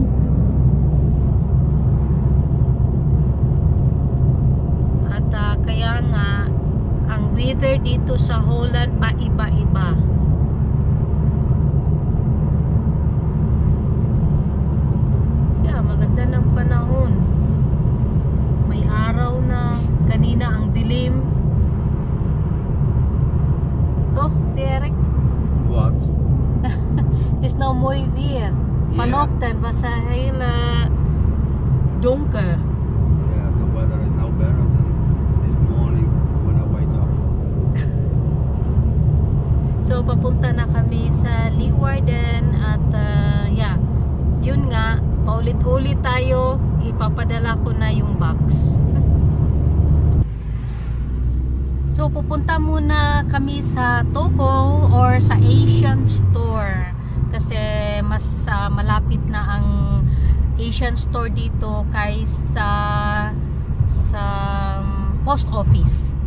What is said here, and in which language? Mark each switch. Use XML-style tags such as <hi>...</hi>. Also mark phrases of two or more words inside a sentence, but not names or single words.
<tl>At kaya nga, ang weather dito sa Holland paiba-iba. Maganda ng panahon. May araw na, kanina ang dilim.</tl> <nl>Toch, Derek? Wat? Het is nou mooi weer. Vanochtend was het heel donker.</nl> <en>Yeah, the weather is now better than this morning when I wake up.</en> <tl>So papunta na kami sa Leeuwarden at yun nga, paulit-ulit tayo, ipapadala ko na yung box. So pupunta muna kami sa Toko or sa</tl> <en>Asian store</en> <tl>kasi mas malapit na ang</tl> <en>Asian store</en> <tl>dito kaysa sa post office.</tl>